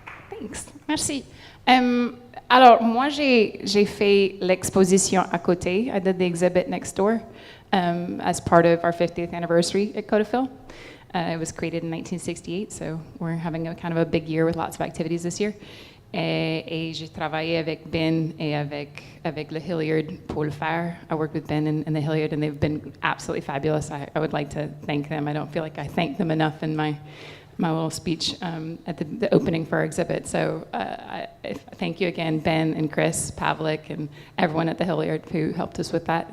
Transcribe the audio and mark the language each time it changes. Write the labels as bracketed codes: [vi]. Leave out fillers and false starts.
[en] Thanks. Merci. [fr] Alors, moi, j'ai fait l'exposition à côté. [en] I did the exhibit next door as part of our 50th anniversary at Codafil. It was created in 1968, so we're having a kind of a big year with lots of activities this year. [fr] Et j'ai travaillé avec Ben et avec le Hilliard pour le faire. [en] I worked with Ben and the Hilliard, and they've been absolutely fabulous. I would like to thank them. I don't feel like I thanked them enough in my little speech at the opening for our exhibit. So thank you again, Ben and Chris Pavlik and everyone at the Hilliard who helped us with that.